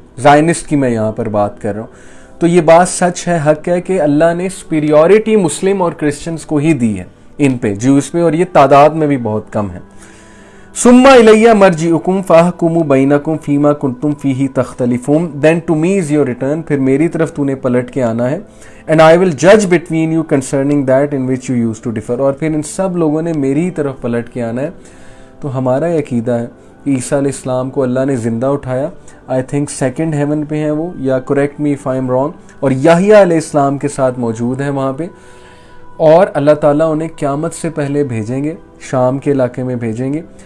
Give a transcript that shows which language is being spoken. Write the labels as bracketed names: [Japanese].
[Urdu] زائنسٹ کی میں یہاں پر بات کر رہا ہوں. تو یہ بات سچ ہے, حق ہے کہ اللہ نے سپیریورٹی مسلم اور کرسچنز کو ہی دی ہے ان پہ, جیوز پہ, اور یہ تعداد میں بھی بہت کم ہے. [Arabic] ثم الیہ مرجعکم فاحکم بینکم فیما کنتم فیہ تختلفون [English] then to me is your return, [Urdu] پھر میری طرف تو نے پلٹ کے آنا ہے. [English] and I will judge between you concerning that in which you used to differ, [Urdu] اور پھر ان سب لوگوں نے میری طرف پلٹ کے آنا ہے. تو ہمارا یہ عقیدہ ہے کہ عیسیٰ علیہ السلام کو اللہ نے زندہ اٹھایا, [English] I think second heaven [Urdu] پہ ہیں وہ, یا [English] correct me if I am wrong, [Urdu] اور یحییٰ علیہ السلام کے ساتھ موجود ہیں وہاں پہ, اور اللہ تعالیٰ انہیں قیامت سے پہلے بھیجیں گے, شام کے علاقے میں بھیجیں گے.